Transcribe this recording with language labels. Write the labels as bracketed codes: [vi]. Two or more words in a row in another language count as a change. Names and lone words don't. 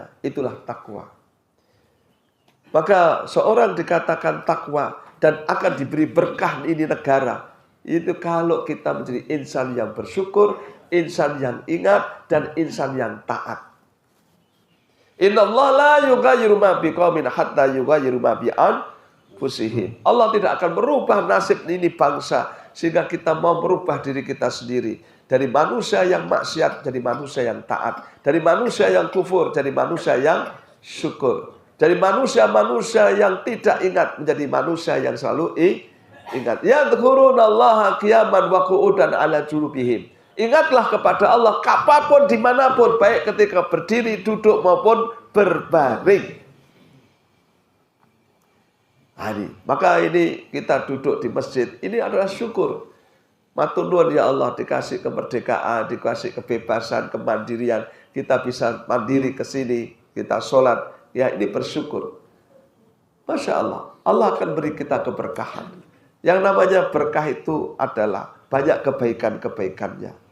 [id] Itulah takwa. Maka seorang dikatakan takwa dan akan diberi berkah ini negara. Itu kalau kita menjadi insan yang bersyukur, insan yang ingat, dan insan yang taat. [ar] إن الله لا يغير ما بقوم حتى يغيروا ما بأنفسهم. [id] Allah tidak akan merubah nasib ini bangsa sehingga kita mau merubah diri kita sendiri. Dari manusia yang maksiat jadi manusia yang taat. Dari manusia yang kufur jadi manusia yang syukur. Dari manusia-manusia yang tidak ingat menjadi manusia yang selalu ingat. [ar] يذكرون الله قياما وقعودا على جنوبهم. [id] Ingatlah kepada Allah kapanpun, dimanapun, baik ketika berdiri, duduk maupun berbaring. Maka ini kita duduk di masjid, ini adalah syukur. [jv] Matur nuwun [id] ya Allah, dikasih kemerdekaan, dikasih kebebasan, kemandirian. Kita bisa mandiri ke sini, kita sholat. Ya ini bersyukur. [ar] ما شاء الله, [id] Allah akan beri kita keberkahan. Yang namanya berkah itu adalah banyak kebaikan-kebaikannya.